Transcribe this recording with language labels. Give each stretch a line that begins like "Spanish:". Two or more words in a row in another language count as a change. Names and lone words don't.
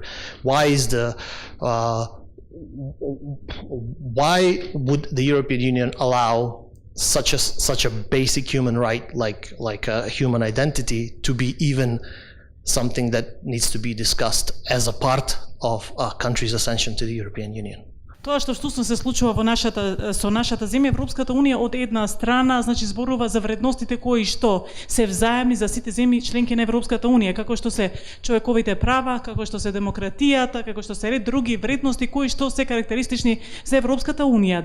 English: Why would the European Union allow such a basic human right like a human identity to be even something that needs to be discussed as a part of a country's ascension to the European Union?
Macedonian: Тоа што встусно се случува со нашата земја, Европската унија од една страна, значи зборува за вредностите кои што се взаемни за сите земји членки на Европската унија, како што се човековите права, како што се демократијата, како што се ред други вредности кои што се карактеристични за Европската унија.